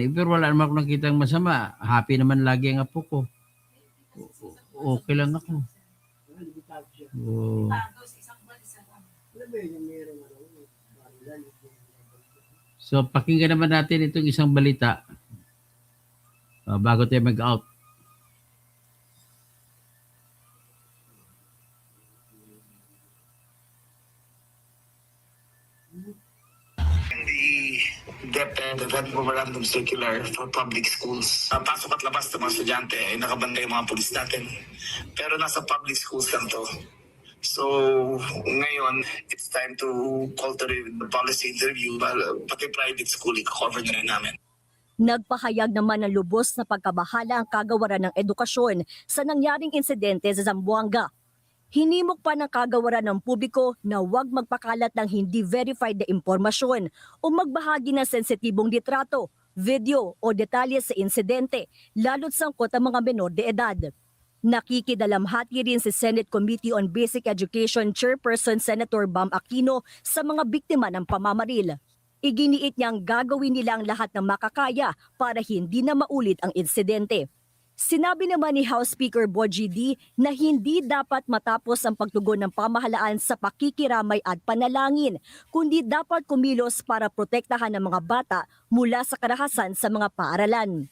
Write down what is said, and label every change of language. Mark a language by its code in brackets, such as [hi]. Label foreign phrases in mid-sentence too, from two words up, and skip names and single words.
[tl] Pero wala naman ako nakitang masama. Happy naman lagi ang apo ko. Okay lang ako. Oh. So, pakinggan naman natin itong isang balita bago tayo mag-out. [en] DepEd that memorandum circular for public schools. [tl] Pasok at labas ng mga estudyante ay nakabanda yung mga pulis natin. Pero nasa [en] public schools [tl] lang to. So, ngayon, [en] it's time to call to the policy interview. [tl] Pati [en] private school, [tl] i-cover na rin namin. Nagpahayag naman ng lubos na pagkabahala ang kagawaran ng edukasyon sa nangyaring insidente sa Zamboanga. Hinimok pa ng kagawaran ng publiko na huwag magpakalat ng hindi verified na impormasyon o magbahagi ng sensitibong litrato, video o detalye sa insidente, lalo't sangkot ang mga menor de edad. Nakikidalamhati rin si [en] Senate Committee on Basic Education Chairperson Senator [tl] Bam Aquino sa mga biktima ng pamamaril. Iginiit niyang gagawin nila ang lahat ng makakaya para hindi na maulit ang insidente. Sinabi naman ni [en] House Speaker [tl] Bogie D na hindi dapat matapos ang pagtugon ng pamahalaan sa pakikiramay at panalangin, kundi dapat kumilos para protektahan ang mga bata mula sa karahasan sa mga paaralan.